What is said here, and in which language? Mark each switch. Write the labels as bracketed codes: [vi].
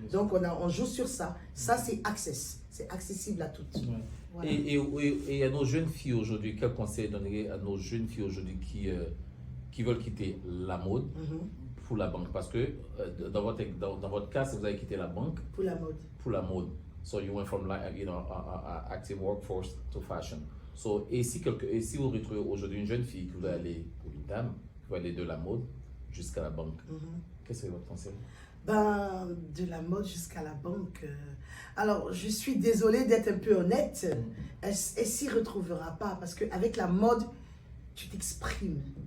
[fr] Donc, on joue sur ça. Ça, c'est Access. C'est accessible à toutes. Ouais. Voilà. Et à nos jeunes filles aujourd'hui, quel conseil donnerait à nos jeunes filles aujourd'hui qui veulent quitter la mode pour la banque? Parce que dans votre cas, vous avez quitté la banque Pour la mode. pour la mode. [en] So you went from active workforce to fashion. [fr] So, et si vous retrouvez aujourd'hui une jeune fille qui veut aller, ou une dame, qui veut aller de la mode jusqu'à la banque, qu'est-ce que c'est votre conseil? Ben, de la mode jusqu'à la banque. Alors, je suis désolée d'être un peu honnête. Elle s'y retrouvera pas parce qu'avec la mode, tu t'exprimes.